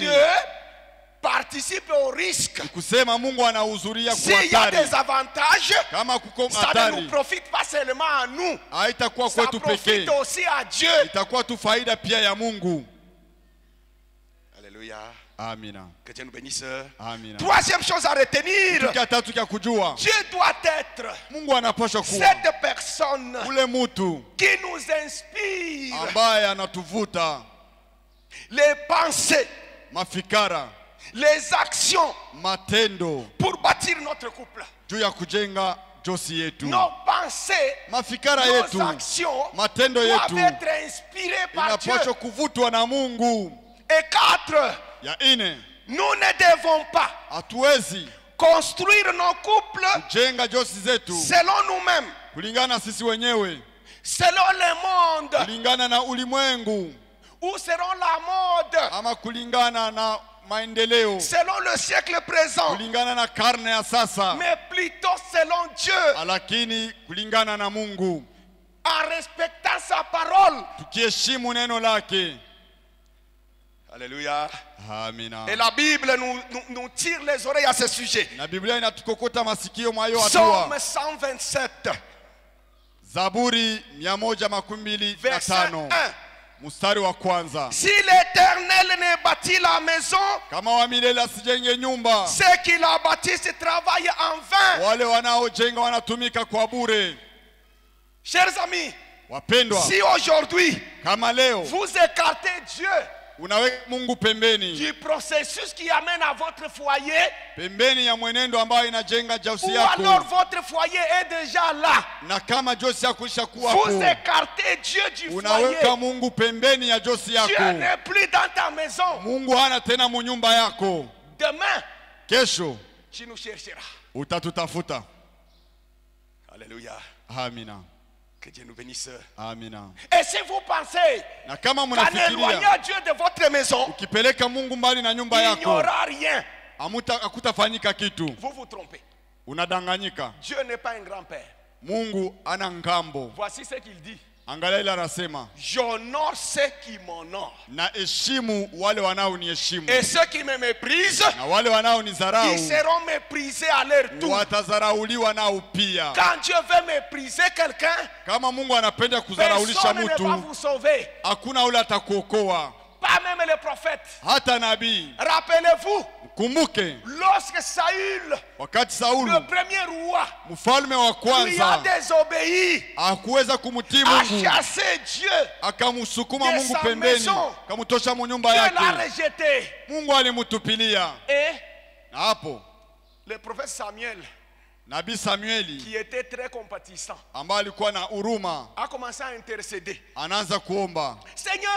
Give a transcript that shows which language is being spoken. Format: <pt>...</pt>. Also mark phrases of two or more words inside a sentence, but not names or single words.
<fr>Dieu participe au risque.</fr> <sw>Ni kusema Mungu anahudhuria</sw> <fr>S'il y a</fr> <sw>kuhatari.</sw> <fr>des avantages,</fr> <sw>Kama kuko</sw> <fr>ça ne</fr> <sw>hatari,</sw> <fr>nous profite pas seulement à nous,</fr> <sw>haitakuwa</sw> <fr>ça</fr> <sw>kwetu pekee,</sw> <fr>profite aussi à Dieu.</fr> <sw>itakuwa tu faida pia ya Mungu.</sw> <fr>Alléluia.</fr> <sw>Amina.</sw> <fr>Que Dieu nous bénisse.</fr> <sw>Amina.</sw> <fr>Troisième chose à retenir,</fr> <sw>Kia tatu kia kujua,</sw> <fr>Dieu doit être</fr> <sw>Mungu anapaswa kuwa</sw> <fr>cette personne</fr> <sw>ule mtu</sw> <fr>qui nous inspire</fr> <sw>ambaye anatuvuta</sw> <fr>les pensées,</fr> <sw>mafikara,</sw> <fr>les actions</fr> <sw>matendo</sw> <fr>pour bâtir notre couple.</fr> <sw>juu ya kujenga josi yetu.</sw> <fr>Nos pensées,</fr> <sw>Mafikara</sw> <fr>nos</fr> <sw>yetu,</sw> <fr>actions</fr> <sw>matendo</sw> <fr>doivent</fr> <sw>yetu</sw> <fr>être inspirées par Dieu.</fr> <sw>inapaswa kuvutwa na Mungu.</sw> <fr>Et 4,</fr> <sw>Ya ine,</sw> <fr>nous ne devons pas</fr> <sw>hatuwezi</sw> <fr>construire nos couples</fr> <sw>kujenga josi zetu</sw> <fr>selon nous-mêmes,</fr> <sw>kulingana na sisi wenyewe,</sw> <fr>selon le monde,</fr> <sw>kulingana na ulimwengu,</sw> <fr>ou selon la mode,</fr> <sw>ama kulingana na maendeleo,</sw> <fr>selon le siècle présent,</fr> <sw>kulingana na karne ya sasa,</sw> <fr>mais plutôt selon Dieu,</fr> <sw>lakini kulingana na Mungu,</sw> <fr>en respectant sa parole.</fr> <sw>tukiheshimu neno lake.</sw> <fr>Alléluia.</fr> <sw>Amina.</sw> <fr>Et la Bible nous tire les oreilles à ce sujet.</fr> <sw>Na Biblia inatukokota masikio mwayo</sw> <fr>Psaume</fr> <sw>hatua.</sw> <fr>127,</fr> <sw>Zaburi 125.</sw> <fr>verset 1.</fr> <sw>Mstari wa kwanza.</sw> <fr>Si l'Éternel ne bâtit la maison,</fr> <sw>Kama wa milele asijenge nyumba,</sw> <fr>ceux qui la bâtissent travaillent en vain.</fr> <sw>wale wanaojenga wanatumika kwa bure.</sw> <fr>Chers amis,</fr> <sw>Wapendwa,</sw> <fr>si aujourd'hui</fr> <sw>kama leo</sw> <fr>vous écartez Dieu</fr> <sw>unaweka Mungu pembeni,</sw> <fr>du processus qui amène à votre foyer,</fr> <sw>pembeni ya mwenendo ambayo inajenga jausi</sw> <fr>ou alors</fr> <sw>yako,</sw> <fr>votre foyer est déjà là,</fr> <sw>na kama josi yako ishakuwa</sw> <fr>vous</fr> <sw>hapo,</sw> <fr>écartez Dieu du</fr> <sw>unaweka</sw> <fr>foyer.</fr> <sw>Mungu pembeni ya josi</sw> <fr>Dieu</fr> <sw>yako.</sw> <fr>n'est plus dans ta maison.</fr> <sw>Mungu hana tena munyumba yako.</sw> <fr>Demain,</fr> <sw>Kesho</sw> <fr>tu nous chercheras.</fr> <sw>utatutafuta.</sw> <fr>Alléluia.</fr> <sw>Amina.</sw> <fr>Que Dieu nous bénisse.</fr> <sw>Amina.</sw> <fr>Et si vous pensez</fr> <sw>Na kama</sw> <fr>qu'en éloignant</fr> <sw>mnafikiria</sw> <fr>Dieu de votre maison,</fr> <sw>ukipeleka Mungu mbali na nyumba</sw> <fr>il n'y</fr> <sw>yako</sw> <fr>aura rien,</fr> <sw>hakutafanyika kitu,</sw> <fr>vous vous trompez.</fr> <sw>unadanganyika.</sw> <fr>Dieu n'est pas un grand-père.</fr> <sw>Mungu ana ngambo.</sw> <fr>Voici ce qu'il dit.</fr> <sw>Angalia ile anasema,</sw> <fr>J'honore ceux qui m'honorent.</fr> <sw>na heshimu wale wanaoniheshimu,</sw> <fr>Et ceux qui me méprisent,</fr> <sw>na wale wanaonidharau</sw> <fr>ils seront méprisés à leur tour.</fr> <sw>watadharauliwa nao pia.</sw> <fr>Quand Dieu veut mépriser quelqu'un,</fr> <sw>Kama Mungu anapenda kudharaulisha</sw> <fr>personne ne va</fr> <sw>mtu,</sw> <fr>vous sauver.</fr> <sw>hakuna ule atakuokoa,</sw> <fr>Pas même les prophètes.</fr> <sw>hata nabii.</sw> <fr>Rappelez-vous,</fr> <sw>Kumbuke</sw> <fr>lorsque Saül,</fr> <sw>wakati Saulu</sw> <fr>le premier roi,</fr> <sw>mfalme wa</sw> <fr>lui a</fr> <sw>kwanza</sw> <fr>désobéi,</fr> <sw>hakuweza kumtii</sw> <fr>a</fr> <sw>Mungu,</sw> <fr>chassé Dieu,</fr> <sw>akamsukuma</sw> <fr>de</fr> <sw>Mungu</sw> <fr>sa</fr> <sw>pembeni,</sw> <fr>maison.</fr> <sw>akamtosha mu nyumba</sw> <fr>Dieu l'a</fr> <sw>yake.</sw> <fr>rejeté.</fr> <sw>Mungu alimtupilia.</sw> <fr>Et</fr> <sw>Na hapo</sw> <fr>le prophète Samuel,</fr> <sw>nabii Samueli</sw> <fr>qui était très compatissant,</fr> <sw>ambaye alikuwa na huruma,</sw> <fr>a commencé à intercéder.</fr> <sw>anaanza kuomba,</sw> <fr>Seigneur,</fr>